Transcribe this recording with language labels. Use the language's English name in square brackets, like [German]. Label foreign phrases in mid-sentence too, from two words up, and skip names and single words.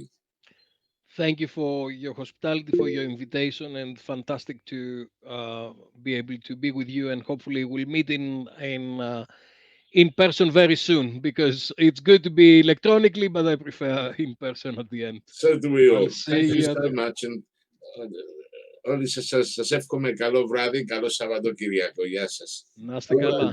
[English] Thank you for your hospitality, for your invitation, and fantastic to be able to be with you. And hopefully we'll meet in person very soon, because it's good to be electronically, but I prefer in person at the end. So do we all. Thank you you so much. [Greek] And όλοι σας εύχομαι καλό βράδυ, καλό Σαββατοκύριακο. Γεια σας. Να είστε καλά.